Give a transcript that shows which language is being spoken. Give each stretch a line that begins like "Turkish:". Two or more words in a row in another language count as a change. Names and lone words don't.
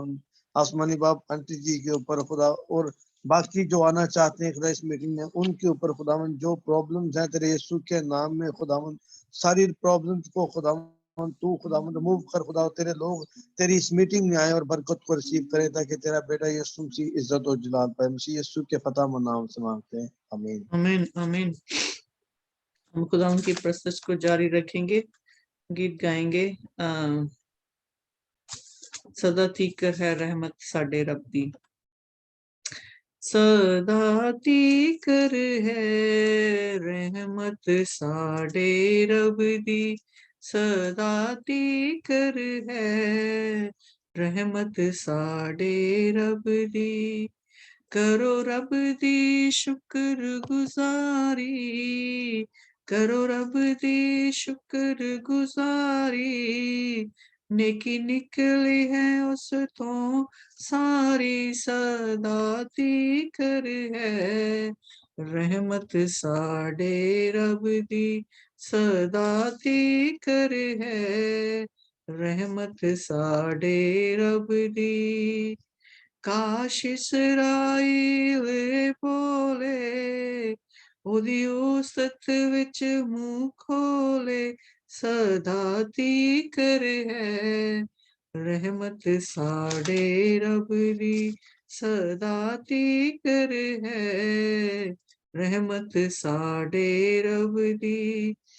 Urdu: آسمانی باپ انٹی جی کے اوپر خدا اور باقی جو آنا چاہتے ہیں خدا اس میٹنگ میں، ان کے اوپر خدا جو پرابلمز ہیں تیرے یسوع کے نام میں خدا ساری پرابلمز کو خدا تو خدا ریموو کر خدا، تیرے لوگ تیری اس میٹنگ میں آئے اور برکت کو ریسیو کرے تاکہ تیرا بیٹا یسوع مسیح عزت و جلال پائے۔ مسیح یسوع کے فتح و نام سے مانگتے ہیں، آمین آمین آمین۔ ہم خداوند کی پرستش کو جاری رکھیں گے، گیت گائیں گے۔
Punjabi: سدا تیکر ہے رحمت ساڈے رب دی، سدا تیکر ہے رحمت ساڈے رب دی، سدا تیکر ہے رحمت ساڈے رب دی، کرو رب دی شکر گزاری، کرو رب دی شکر گزاری، نیکی نکلی ہے اس تو ساری، سدا تیکر ہے رحمت ساڈے رب دی، سدا تیکر ہے رحمت ساڈے رب دی، کاش اسرائیل بولے ਉਹਦੀ ਉਸਤ ਵਿੱਚ ਮੂੰਹ ਖੋਲੇ, ਸਦਾ ਤੀਕਰ ਹੈ ਰਹਿਮਤ ਸਾਡੇ ਰੱਬ ਦੀ, ਸਦਾ ਤੀਕਰ ਹੈ ਰਹਿਮਤ ਸਾਡੇ ਰੱਬ ਦੀ,